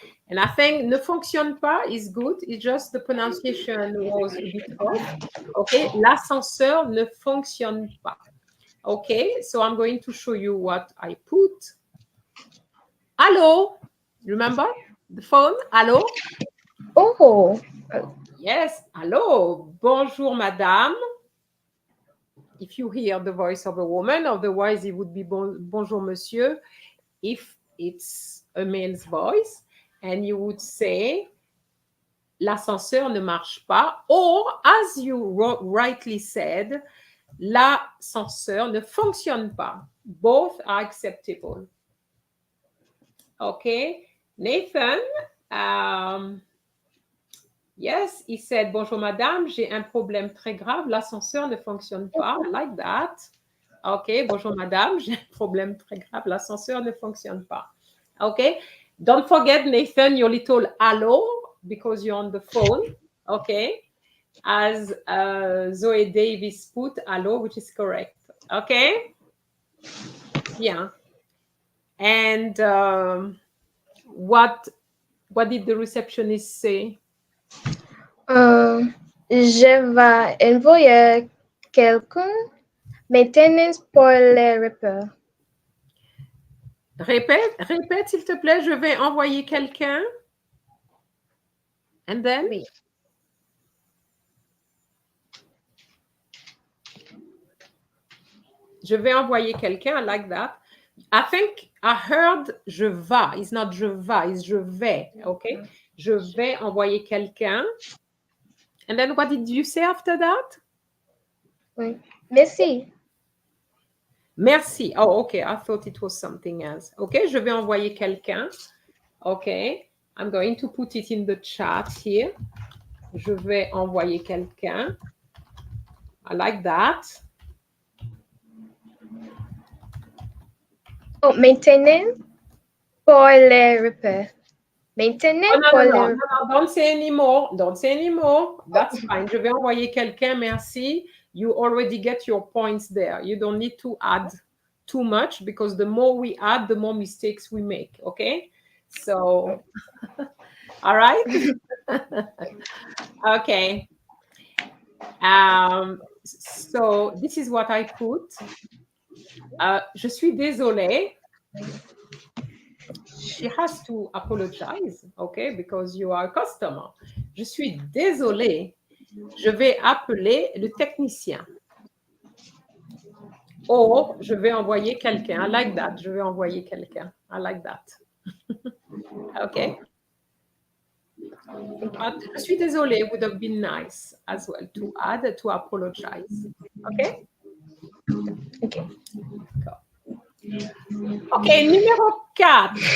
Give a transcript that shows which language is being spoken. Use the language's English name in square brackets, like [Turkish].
[English] And I think [French] ne fonctionne pas [English] is good. It's just the pronunciation was a bit off. Okay? [French] L'ascenseur ne fonctionne pas. [English] Okay? So I'm going to show you what I put. Allô? Remember the phone? Allô? Oh. [French] Yes. Allô? Bonjour, madame. [English] If you hear the voice of a woman, otherwise it would be [French] bonjour, monsieur, [English] if it's a male's voice. And you would say, [French] l'ascenseur ne marche pas. [English] Or, as you rightly said, [French] l'ascenseur ne fonctionne pas. [English] Both are acceptable. Okay. Nathan, yes, he said, [French] bonjour madame, j'ai un problème très grave, l'ascenseur ne fonctionne pas. [English] Like that. [French] Okay, bonjour madame, j'ai un problème très grave, l'ascenseur ne fonctionne pas. [English] Okay. Don't forget, Nathan, your little hello, because you're on the phone. Okay. As Zoe Davis put, hello, which is correct. Okay. Yeah. And what did the receptionist say? [French] Je vais envoyer quelqu'un maintenant pour les repères. Répète, s'il te plaît, je vais envoyer quelqu'un. [English] And then? [French] Oui. Je vais envoyer quelqu'un, [English] I like that. I think I heard [French] je vais. [English] It's not [French] je vais, [English] it's [French] je vais. Okay? Je vais envoyer quelqu'un. [English] And then what did you say after that? [French] Oui. Merci. Merci. Oh, okay. [English] I thought it was something else. [French] Okay, je vais envoyer quelqu'un. [English] Okay. I'm going to put it in the chat here. [French] Je vais envoyer quelqu'un. [English] I like that. [French] Oh, maintenant pour les repères. Maintenant pour les repères. [English] No, don't say anymore. Don't say anymore. That's fine. [French] Je vais envoyer quelqu'un. Merci. [English] You already get your points there. You don't need to add too much because the more we add, the more mistakes we make. Okay? So, all right? Okay. So, this is what I put. [French] Je suis désolée. [English] She has to apologize, okay, because you are a customer. [French] Je suis désolée. Je vais appeler le technicien. Or, je vais envoyer quelqu'un. [English] I like that. [French] Je vais envoyer quelqu'un. [English] I like that. Okay. But [French] je suis désolée [English] would have been nice as well to add, to apologize. Okay? Okay. Okay, numéro 4.